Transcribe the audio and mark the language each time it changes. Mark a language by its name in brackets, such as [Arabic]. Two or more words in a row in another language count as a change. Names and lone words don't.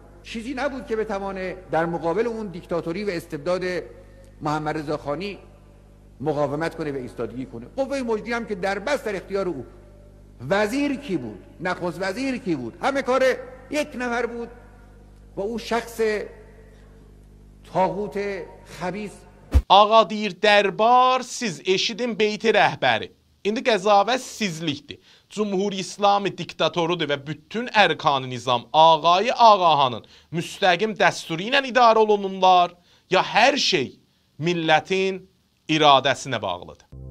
[Persian] چیزی نبود که بتوانه در مقابل اون دیکتاتوری و استبداد محمد رضا خانی مقاومت کنه و ایستادگی کنه. قوه مجریه هم که در بس در اختیار او. وزیر کی بود؟ نخست وزیر کی بود؟ همه کار یک نفر بود و او شخص طاغوت خبیث. [Azerbaijani] Ağa deyir dərbar, siz eşidin [Persian] بیت رهبری. [Azerbaijani] İndi qəzavət sizlikdir. Cumhur İslami diktatorudur və bütün ərkan-ı nizam Ağayı Ağahanın müstəqim dəsturu ilə idarə olunurlar, ya hər şey millətin iradəsinə bağlıdır.